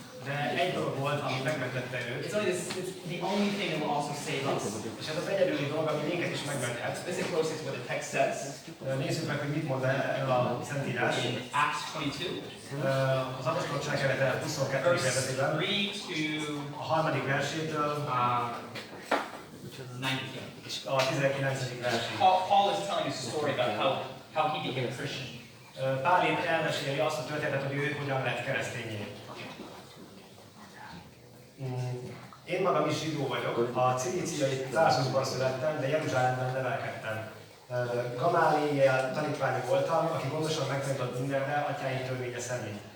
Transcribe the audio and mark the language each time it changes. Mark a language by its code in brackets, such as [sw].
[hu] De egy dolog volt, ami megmentette őt. [en] It's the only thing that will also save us. [hu] És ez az egyedüli dolog, ami minket is megmenthet. [en] Listen closely to what the text says. [hu] Nézzük meg, hogy mit mond erről a Szentírás. [en] In Acts 22. [hu] Az apostolok cselekedete 22. fejezetében. [en] 3 [hu] a harmadik versétől [en] 19. [hu] és a 19. versig. [en] Paul is telling us a story about how he became a Christian. [hu] Pál itt elmeséli azt a történetet, hogy ő hogyan lett keresztényé. Én magam is zsidó vagyok, a cilíciai Tarsusban születtem, de Jeruzsálemben nevelkedtem. Gamáliel tanítvány voltam, aki gondosan megtanított mindenre atyáim törvénye szerint.